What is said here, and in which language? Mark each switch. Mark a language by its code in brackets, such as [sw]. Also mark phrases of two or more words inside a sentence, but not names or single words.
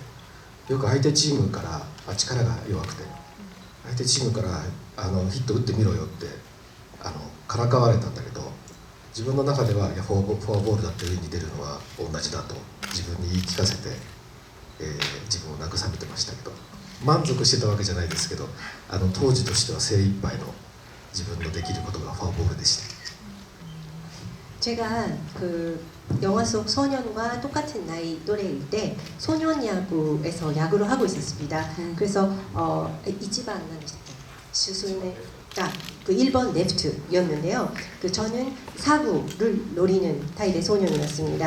[ja] よく相手チームから力が弱くて相手チームからヒット打ってみろよってからかわれたんだけど自分の中ではいやフォアボールだって上に出るのは同じだと自分に言い聞かせて、自分を慰めてましたけど満足してたわけじゃないですけど当時としては精一杯の自分のできることがフォアボールでした。 [ko] 제가 그 영화 속 소년과 똑같은 나이 또래일 때 소년 야구에서 야구를 하고 있었습니다. 그래서 이치반 수순회가 그 1번 레프트였는데요. 그 저는 사구를 노리는 타입의 소년이었습니다.